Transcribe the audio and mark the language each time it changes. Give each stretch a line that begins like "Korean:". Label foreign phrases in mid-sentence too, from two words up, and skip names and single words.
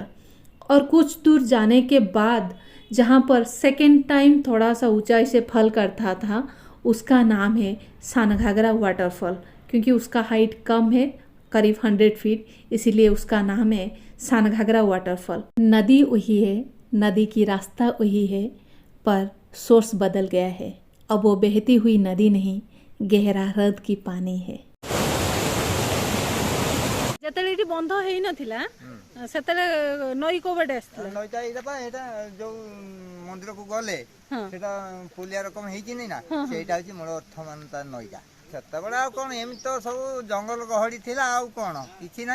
Hindi: और कुछ दूर जाने के बाद जहाँ पर
English: second time
Hindi: थोड़ा सा ऊंचाई से फल करता था उसका नाम है सानघाघरा वाटरफॉल, क्योंकि उसका हाइट कम है करीब 100 फीट, इसीलिए उसका नाम है सानघाघरा वाटरफॉल। नदी वही है, नदी की रास्ता वही है, पर सोर्स बदल गया है। अब वो बहती हुई नदी नहीं, गहरा हृद की पानी है।
Odia: ଯେତେବେଳେ ଏଠି ବନ୍ଧ ହେଇନଥିଲା ସେତେବେଳେ ନଈ କୋଉପଟେ ଆସିଥିଲା? ନଈଟା ଏଇଟା ପା ଏଇଟା ଯୋଉ ମନ୍ଦିରକୁ ଗଲେ ସେଟା ପୁଲିଆ ରକମ ହେଇଛି ନା, ସେଇଟା ହଉଛି ମୂଳ ଅର୍ଥ ମାନେ ତା ନଈଟା। ସେତେବେଳେ ଆଉ କଣ ଏମିତି ତ ସବୁ ଜଙ୍ଗଲ ଗହଳି ଥିଲା, ଆଉ କଣ କିଛି ନାହିଁ।